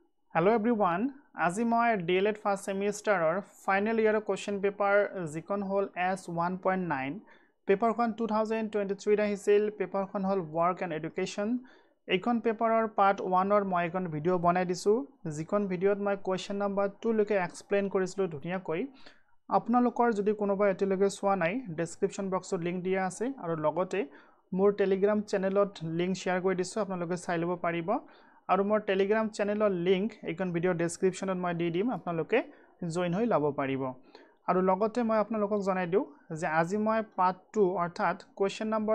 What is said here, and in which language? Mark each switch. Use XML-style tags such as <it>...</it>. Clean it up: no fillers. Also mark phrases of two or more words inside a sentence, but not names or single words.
<en>Hello everyone,</en> <as>আজি মই</as> <en>DLED first semester final year question paper</en> <as>যিখন হল S1.9 পেপাৰখন 2023 আহিছিল পেপাৰখন হল</as> <en>work and education</en> <as>এইখন পেপাৰৰ part 1 মই এখন ভিডিও বনাই দিছো যিখন ভিডিওত মই</as> <en>question number 2</en> <as>লৈকে এক্সপ্লেইন কৰিছিলো ধুনীয়াকৈ আপোনালোকৰ যদি কোনোবা এতিয়ালৈকে চোৱা নাই</as> <en>description box</en> <as>লিংক দিয়া আছে আৰু লগতে মোৰ টেলিগ্ৰাম চেনেলত</as> <en>link share</en> <as>কৰি দিছো আপোনালোকে চাই লব পাৰিব আৰু মোৰ টেলিগ্ৰাম চেনেলৰ লিংক এইখন</as> <en>video description</en> <as>মই দি দিম আপোনালোকে জয়েন হৈ লব পাৰিব আৰু লগতে মই আপোনালোকক জনাই দিও যে আজি মই পাৰ্ট 2 অৰ্থাৎ</as> <en>question number</en>